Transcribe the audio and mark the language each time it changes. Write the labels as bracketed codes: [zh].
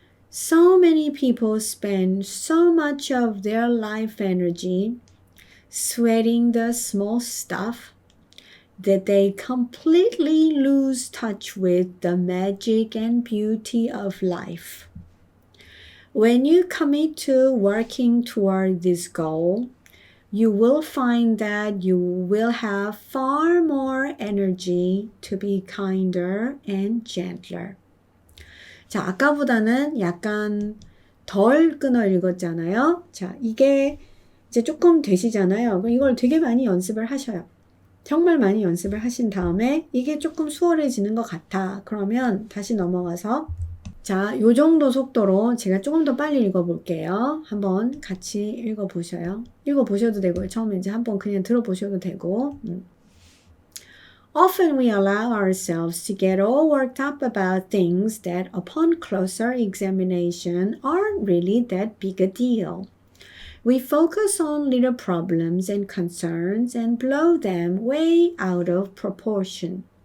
[en] So many people spend so much of their life energy sweating the small stuff that they completely lose touch with the magic and beauty of life. When you commit to working toward this goal, you will find that you will have far more energy to be kinder and gentler. [ko] 자, 아까보다는 약간 덜 끊어 읽었잖아요. 자, 이게 이제 조금 되시잖아요. 그럼 이걸 되게 많이 연습을 하셔요. 정말 많이 연습을 하신 다음에 이게 조금 수월해지는 것 같아. 그러면 다시 넘어가서 자, 요 정도 속도로 제가 조금 더 빨리 읽어볼게요. 한번 같이 읽어보셔요. 읽어보셔도 되고요. 처음에 이제 한번 그냥 들어보셔도 되고. [en] Often we allow ourselves to get all worked up about things that upon closer examination aren't really that big a deal. We focus on little problems and concerns and blow them way out of proportion.